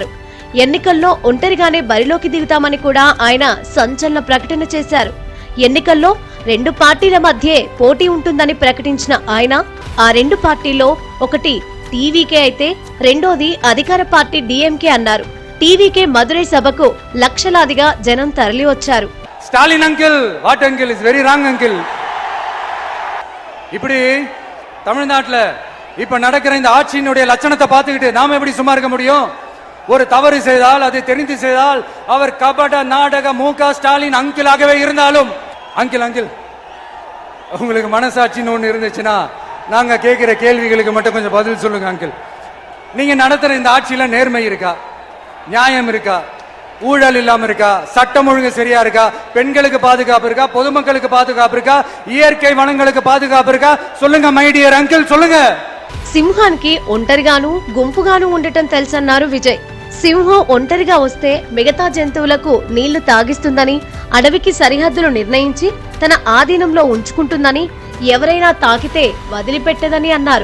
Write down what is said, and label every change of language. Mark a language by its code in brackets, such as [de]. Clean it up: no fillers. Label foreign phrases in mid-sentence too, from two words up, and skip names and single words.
[te] ఎన్నికల్లో ఒంటరిగానే బరిలోకి దిగుతామని కూడా ఆయన సంచలన ప్రకటన చేశారు. ఎన్నికల్లో 2 పార్టీల మధ్యే పోటీ ఉంటుందని ప్రకటించిన ఆయన ఆ 2 పార్టీల్లో ఒకటి టీవీకే అయితే రెండోది అధికార పార్టీ డీఎంకే అన్నారు. టీవీకే మదురై సభకు లక్షలాదిగా జనం తరలి వచ్చారు. [ta] ஸ்டாலின் அங்கிள், [en] what uncle is very wrong uncle. [ta] இப்படி தமிழ்நாட்டில் இப்ப நடக்கிற இந்த ஆட்சியினுடைய லட்சணத்தை பார்த்துக்கிட்டு நாம எப்படி சும்மா இருக்க முடியும்? ஒரு தவறு செய்தால் அதை தெரிந்து செய்தால் அவர் கபட நாடக மு.க. ஸ்டாலின் அங்கிளாகவே இருந்தாலும் அங்கிள் உங்களுக்கு மனசாட்சின்னு ஒன்று இருந்துச்சுன்னா நாங்க கேட்கிற கேள்விகளுக்கு மட்டும் கொஞ்சம் பதில் சொல்லுங்க அங்கிள். நீங்க நடத்துற இந்த ஆட்சியில நேர்மை இருக்கா, நியாயம் இருக்கா, ஊழல் இல்லாம இருக்கா, சட்டம் ஒழுங்கு சரியா இருக்கா, பெண்களுக்கு பாதுகாப்பு இருக்கா, பொதுமக்களுக்கு பாதுகாப்பு இருக்கா, இயற்கை வளங்களுக்கு பாதுகாப்பு இருக்கா? சொல்லுங்க [en] my dear uncle, [ta] சொல்லுங்க. [te] సింహానికి ఒంటరిగాను గుంపుగాను ఉండటం తెలుసన్నారు విజయ్. సింహం ఒంటరిగా వస్తే మిగతా జంతువులకు నీళ్లు తాగిస్తుందని, అడవికి సరిహద్దులు నిర్ణయించి తన ఆధీనంలో ఉంచుకుంటుందని, ఎవరైనా తాకితే వదిలిపెట్టదని అన్నారు.